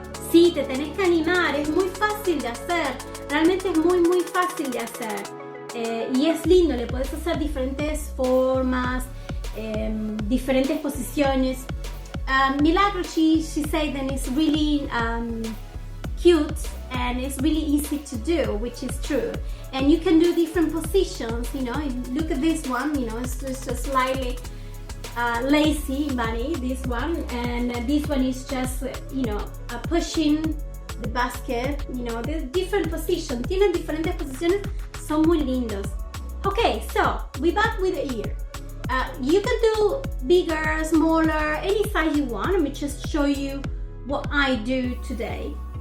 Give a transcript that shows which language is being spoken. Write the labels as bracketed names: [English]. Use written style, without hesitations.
[Spanish] Sí, te tenés que animar, es muy fácil de hacer. Realmente es muy fácil de hacer. y es lindo, le puedes hacer diferentes formas, diferentes posiciones. [English] Milagro, she said that it's really cute and it's really easy to do, which is true. And you can do different positions, you know. Look at this one, you know, it's just a slightly lazy bunny, this one, and this one is just, you know, pushing the basket, you know. There's different positions, [Spanish] tienen diferentes posiciones, son muy lindos. [English] Okay, so we're back with the ear. You can do bigger, smaller, any size you want. Let me just show you what I do today.